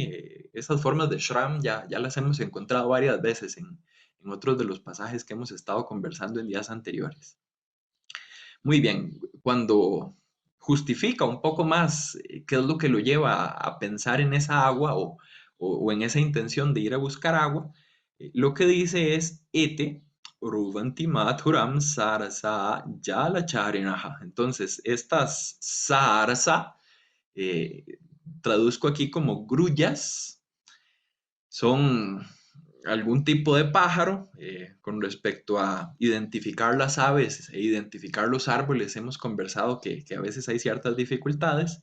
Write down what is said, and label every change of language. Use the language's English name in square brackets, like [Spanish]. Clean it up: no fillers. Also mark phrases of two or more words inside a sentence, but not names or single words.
[Spanish] Esas formas de Shram ya las hemos encontrado varias veces en otros de los pasajes que hemos estado conversando en días anteriores. Muy bien, cuando justifica un poco más qué es lo que lo lleva a pensar en esa agua o en esa intención de ir a buscar agua, lo que dice es [Sanskrit] ete ruvanti mathuram sarasa yala charinaha. [Spanish] Entonces, estas sarasa, eh, traduzco aquí como grullas, son algún tipo de pájaro. Con respecto a identificar las aves e identificar los árboles, hemos conversado que a veces hay ciertas dificultades.